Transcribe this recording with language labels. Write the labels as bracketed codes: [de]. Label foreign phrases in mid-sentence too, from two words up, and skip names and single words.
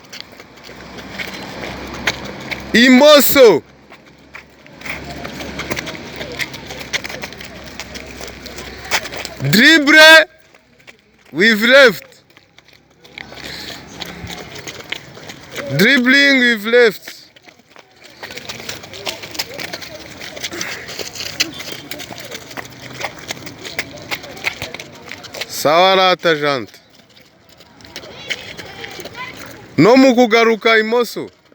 [rw] Imoso. [en] Dribble with left. Dribbling with left. [rw] Sawa rata jante. No mu kugaruka imoso.